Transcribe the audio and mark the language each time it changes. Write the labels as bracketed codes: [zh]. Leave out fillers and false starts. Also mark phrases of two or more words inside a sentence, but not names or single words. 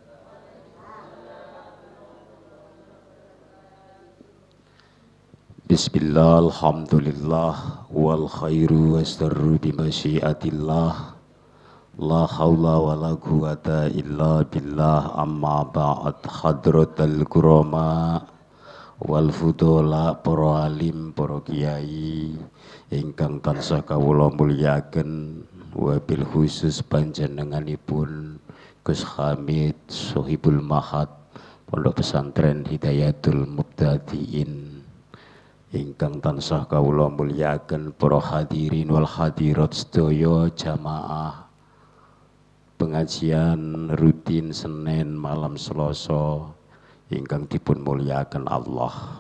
[ar] بسم الله، الحمد لله، والخير والشر بمشيئة الله. لا حول ولا قوة إلا بالله، أما بعد. حضرة الكرماء والفضلاء, [jv] para alim, para kiai ingkang tansah kawula mulyaken, wabil khusus panjenenganipun Gus Hamid Sohibul Mahad Pondok Pesantren Hidayatul Mubtadiin ingkang tansah kawula mulyaken, para [ar] الحاضرين والحاضرات [jv] sedaya jamaah pengajian rutin Senin malam Selasa ingkang dipun mulyaken Allah.